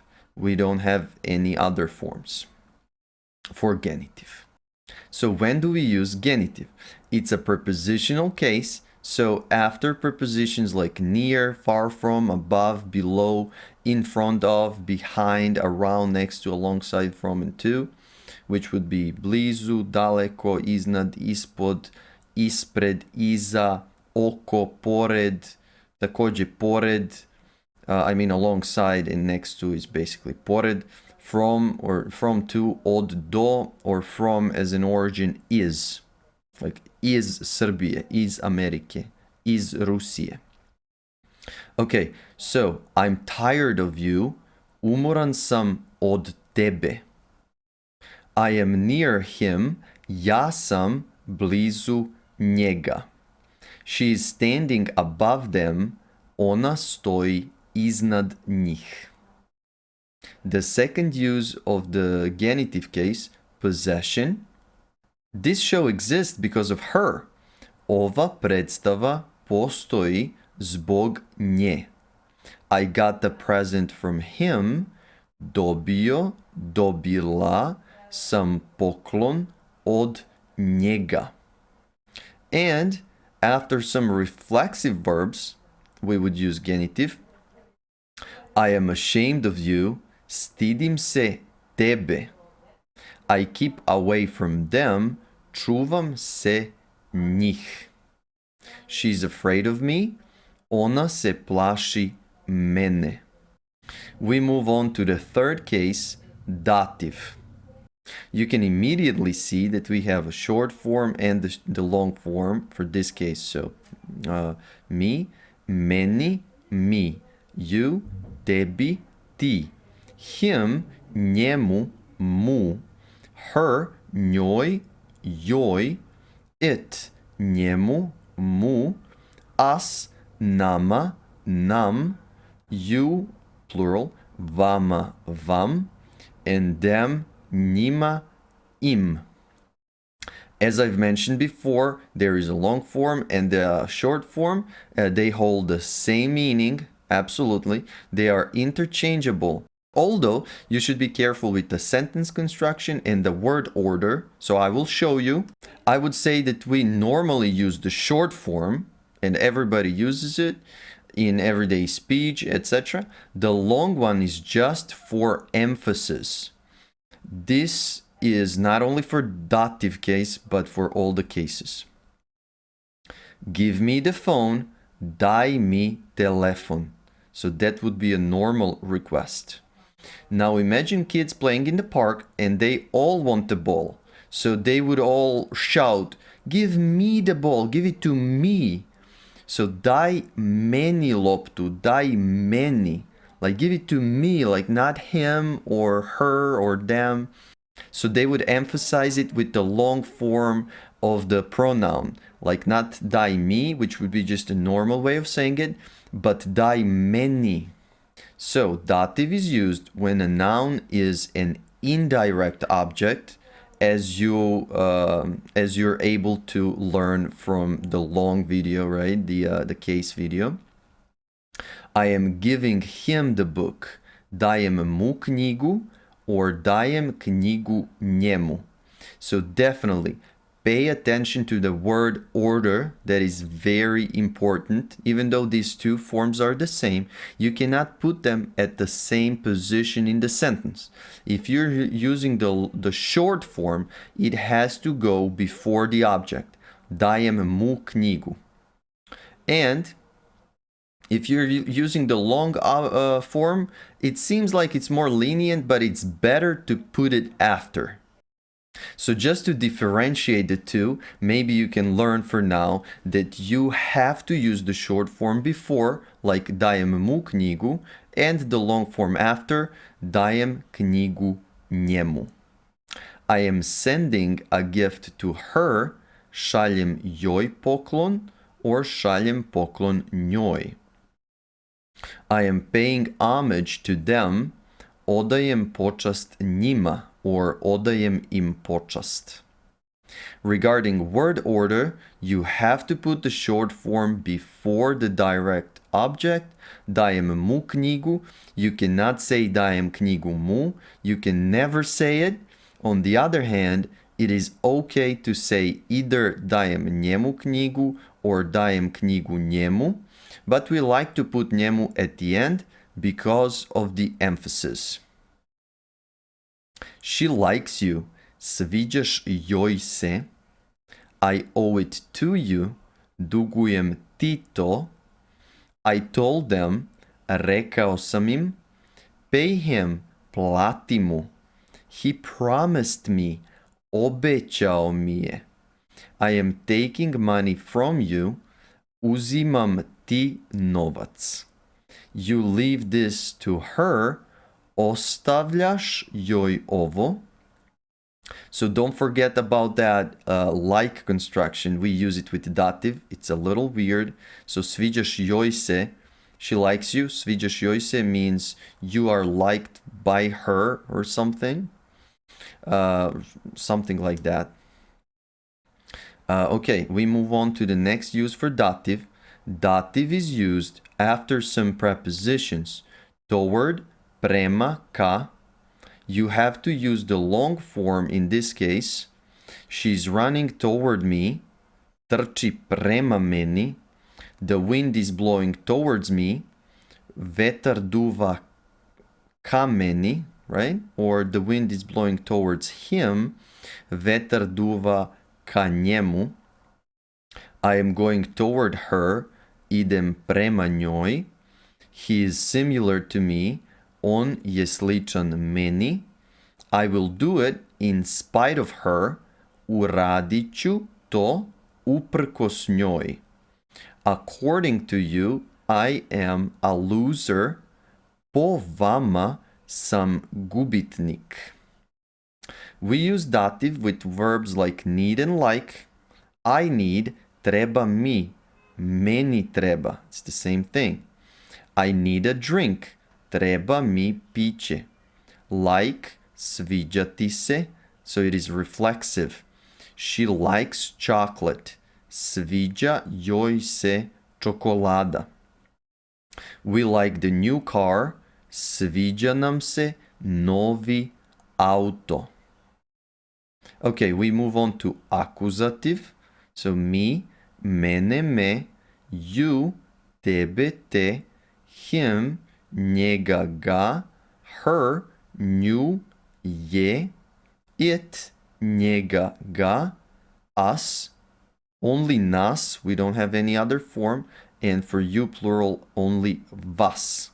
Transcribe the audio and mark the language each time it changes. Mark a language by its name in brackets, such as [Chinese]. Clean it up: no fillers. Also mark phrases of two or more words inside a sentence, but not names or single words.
[English] We don't have any other forms for genitive. So when do we use genitive? It's a prepositional case. So after prepositions like near, far from, above, below, in front of, behind, around, next to, alongside, from, and to, which would be [Serbian] blizu, daleko, iznad, ispod, ispred, iza, oko, pored, takođe pored, [English] alongside, and next to is basically pored, from, or from to, [Serbian] od do, [English] or from as an origin is, like [Serbian] iz Srbije, iz Amerike, iz Rusije. [English] Okay, so I'm tired of you, [Serbian] umoran sam od tebe. [English] I am near him, [Serbian] ja sam blizu njega. [English] She is standing above them, [Serbian] ona stoji iznad njih. [English] The second use of the genitive case, possession. This show exists because of her. [Serbian] Ova predstava postoji zbog nje. [English] I got the present from him. [Serbian] Dobio, dobila sam poklon od njega. [English] And after some reflexive verbs, we would use genitive. I am ashamed of you, [Serbian] stidim se tebe. [English] I keep away from them, [Serbian] čuvam se njih. [English] She's afraid of me, [Serbian] ona se plaši mene. [English] We move on to the third case, dative. You can immediately see that we have a short form and the long form for this case. So, me, [Serbian] meni, mi, you, tebi, ti, him, njemu, mu, her, njoj, joj, it, njemu, mu, us, nama, nam, [English] you, plural, [Serbian] vama, vam, [English] and them, [Serbian] njima, im. [English] As I've mentioned before, there is a long form and a short form. They hold the same meaning, absolutely. They are interchangeable. Although you should be careful with the sentence construction and the word order, so I will show you. I would say that we normally use the short form, and everybody uses it in everyday speech, etc. The long one is just for emphasis. This is not only for dative case, but for all the cases. Give me the phone, [Serbian] daj mi telefon. [English] So that would be a normal request. Now imagine kids playing in the park and they all want the ball. So they would all shout, give me the ball, give it to me. [Serbian] So daj meni loptu, daj meni. [English] Like give it to me, like not him or her or them. So they would emphasize it with the long form of the pronoun. Like not [Serbian] daj mi, [English] which would be just a normal way of saying it, but [Serbian] daj meni. [English] So dative is used when a noun is an indirect object, as you're able to learn from the long video, right? The case video. I am giving him the book. [Serbian] Dajem mu knjigu or dajem knjigu njemu. [English] So definitely pay attention to the word order. That is very important. Even though these two forms are the same, you cannot put them at the same position in the sentence. If you're using the short form, it has to go before the object. [Serbian] Dajem mu knjigu. [English] And if you're using the long form, it seems like it's more lenient, but it's better to put it after. So just to differentiate the two, maybe you can learn for now that you have to use the short form before, like [Serbian] dajem mu knjigu, [English] and the long form after, [Serbian] dajem knjigu njemu. [English] I am sending a gift to her, [Serbian] šaljem joj poklon, or šaljem poklon njoj. [English] I am paying homage to them, [Serbian] odajem počast njima, or odajem im počast. [English] Regarding word order, you have to put the short form before the direct object. [Serbian] Dajem mu knjigu. [English] You cannot say [Serbian] dajem knjigu mu. [English] You can never say it. On the other hand, it is okay to say either [Serbian] dajem njemu knjigu [English] or [Serbian] dajem knjigu njemu, [English] but we like to put njemu at the end because of the emphasis. She likes you. [Serbian] Sviđaš joj se. [English] I owe it to you. [Serbian] Dugujem ti to. [English] I told them. [Serbian] Rekao sam im. [English] Pay him. [Serbian] Plati mu. [English] He promised me. [Serbian] Obećao mi je. [English] I am taking money from you. [Serbian] Uzimam ti novac. [English] You leave this to her. [Serbian] Ostavljaš joj ovo. [English] So don't forget about that like construction. We use it with dative. It's a little weird. So [Serbian] sviđaš joj se. [English] She likes you. [Serbian] Sviđaš joj se [English] means you are liked by her or something. Something like that. Okay, we move on to the next use for dative. Dative is used after some prepositions. [Serbian] Toward, prema, ka. [English] You have to use the long form in this case. She's running toward me. [Serbian] Trči prema meni. [English] The wind is blowing towards me. [Serbian] Vetar duva ka meni, [English] right? Or the wind is blowing towards him. [Serbian] Vetar duva ka njemu. [English] I am going toward her. [Serbian] Idem prema njoj. [English] He is similar to me. [Serbian] On je sličan meni. [English] I will do it in spite of her. [Serbian] Uradit ću to uprkos njoj. [English] According to you, I am a loser. [Serbian] Po vama sam gubitnik. [English] We use dative with verbs like need and like. I need, [Serbian] treba mi. Meni treba. [English] It's the same thing. I need a drink. [Serbian] Treba mi piće. Like, sviđa ti se. [English] So it is reflexive. She likes chocolate. [Serbian] Sviđa joj se čokolada. [English] We like the new car. [Serbian] sviđa nam se novi auto. [English] Okay, we move on to accusative. So me, mene, me, you, [Serbian] tebe, te, him, njega, ga, her, nju, je, it, njega, ga, [English] us, only nas, we don't have any other form, and for you plural only vas.